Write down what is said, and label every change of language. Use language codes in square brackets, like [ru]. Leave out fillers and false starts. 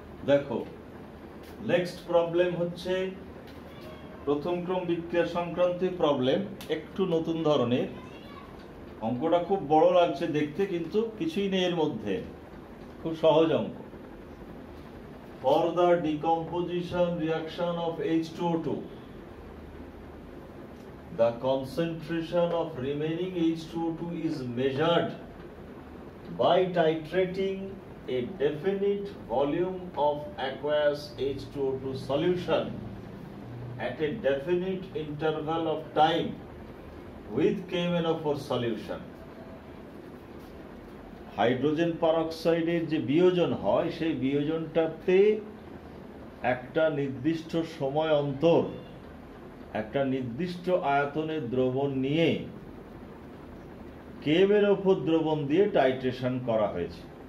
[bn] দেখো, next problem হচ্ছে প্রথম ক্রম বিক্রিয়া সংক্রান্ত প্রবলেম, একটু নতুন ধরনের। অঙ্কটা খুব বড় লাগছে দেখতে, কিন্তু কিছুই নেই এর মধ্যে, খুব সহজ অঙ্ক। [en] For the decomposition reaction of H2O2, the concentration of remaining H2O2 is measured by titrating a definite volume of aqueous H2O2 solution at a definite interval of time with KMnO4 solution. [bn] Hydrogen পারঅক্সাইডের যে বিয়োজন হয়, সেই বিয়োজনটাতে একটা নির্দিষ্ট সময় অন্তর একটা নির্দিষ্ট আয়তনের দ্রবণ নিয়ে KMnO4 দ্রবণ দিয়ে টাইট্রেশন করা হয়েছে।